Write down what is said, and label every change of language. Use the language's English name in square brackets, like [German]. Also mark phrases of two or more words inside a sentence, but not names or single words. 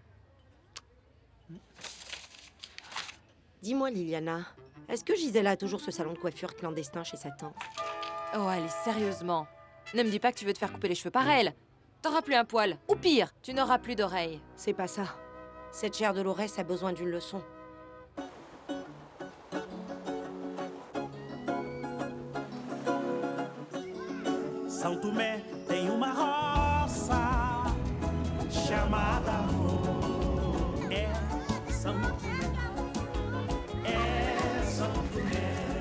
[French] Dis-moi, Liliana, est-ce que Gisela a toujours ce salon de coiffure clandestin chez sa tante? Oh, allez, sérieusement. Ne me dis pas que tu veux te faire couper les cheveux par elle. T'auras plus un poil. Ou pire, tu n'auras plus d'oreilles. C'est pas ça. Cette chair de Dolores a besoin d'une leçon. [Portuguese] São Tomé tem uma roça chamada amor. É São Tomé, é São Tomé.